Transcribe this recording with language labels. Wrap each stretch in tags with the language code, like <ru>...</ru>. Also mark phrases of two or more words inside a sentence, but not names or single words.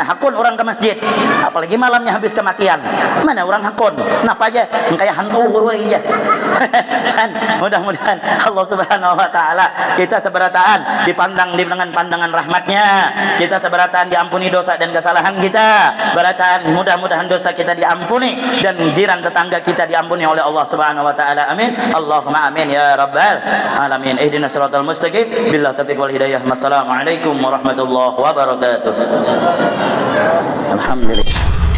<bjn>hakun orang ke masjid apalagi malamnya habis kematian mana orang hakun kenapa aja kayak hantu guru aja mudah-mudahan Allah</bjn> <ar>سبحانه وتعالى</ar> <bjn>kita seberataan dipandang dengan pandangan rahmatnya kita seberataan diampuni dosa dan kesalahan kita berataan mudah-mudahan dosa kita diampuni dan jiran tetangga kita diampuni oleh Allah</bjn> <ar>سبحانه وتعالى آمين اللهم آمين يا رب العالمين اهدنا الصراط المستقيم بالله التوفيق والهداية. والسلام عليكم ورحمة الله وبركاته. Alhamdulillah.</ar>